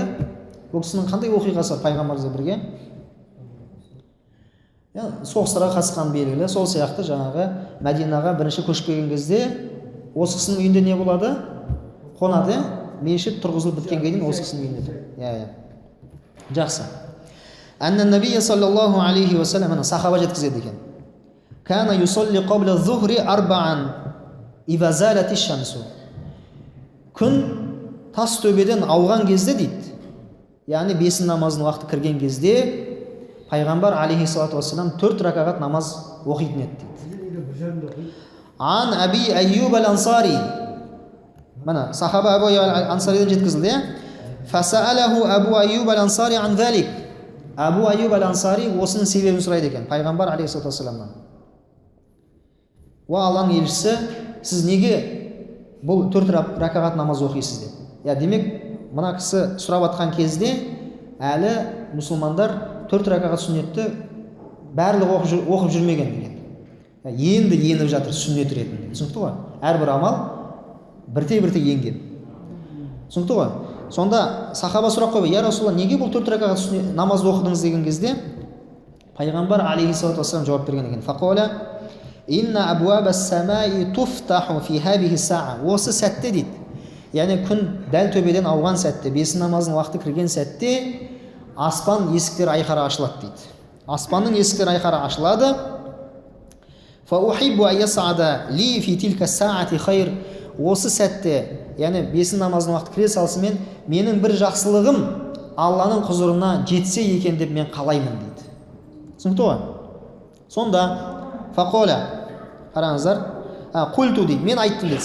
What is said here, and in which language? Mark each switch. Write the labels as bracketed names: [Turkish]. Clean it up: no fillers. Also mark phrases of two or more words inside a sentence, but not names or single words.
[Kazakh] Бұл кісінің қандай оқиғасы бар пайғамбарымызбен бірге? Соғыстарға қатысқан белгілі. Сол сияқты жаңағы Мәдинаға бірінші көшіп келген кезде осы кісінің үйінде не болады? Қонады, мешіт тұрғызылып біткенге дейін осы кісінің үйінде тұр. Жақсы. [Arabic] أن النبي صلى الله عليه وسلم, [Kazakh] сахаба жеткізеді екен. [Arabic] كان يصلي قبل الظهر أربعا إذا زالت الشمس. [Kazakh] Күн тас төбеден ауған кезде дейді. Яғни бесін намазының уақыты кірген кезде пайғамбар [Arabic] عليه الصلاة والسلام [Kazakh] 4 ракағат намаз оқитын еді дейді. [Arabic] Ан Аби Айюб ал-Ансари. [Kazakh] Мына сахаба Абу Айюб ал-Ансаридан жеткізілді. [Arabic] فسأله أبو أيوب الأنصاري عن ذلك. [Kazakh] Абу Айюб ал-Ансари осының себебін сұрайды екен пайғамбар алейхиссалату вассаламнан. Уа Алланың елшісі, сіз неге бұл 4 ракағат намаз оқисыз деп. Демек, мына кісі сұрап атқан кезде әлі мұсылмандар 4 ракағат сүннетті барлығы оқып жүрмеген деген. Енді еніп жатыр сүннет ретінде. Түсінікті ғой? Әрбір амал бірте-бірте енген. Түсінікті ғой? Сонда сахаба сұрақ қойды: [Arabic] "يا رسول الله, [Kazakh] неге бұл 4 ракағат намаз оқыдыңыз?" деген кезде пайғамбар [Arabic] عليه الصلاة والسلام [Kazakh] жауап берген екен. [Arabic] Фақола: "إن أبواب السماء تفتح في هذه الساعة." [Kazakh] Осы сәтте дейді. Яғни күн дәл төбеден ауған сәтте, бесін намазының уақыты кірген сәтте аспан есіктері айқара ашылады дейді. Аспанның есіктері айқара ашылады. [Arabic] فأحب أن يصعد لي في تلك الساعة خير. [Kazakh] Осы сәтте, яғни бесін намазының уақыты кіре салысымен менің бір жақсылығым Алланың құзырына жетсе екен деп мен қалаймын дейді. Түсінікті ғой? Сонда фақола, қараңыздар, қульту дейді, мен айттым дейді.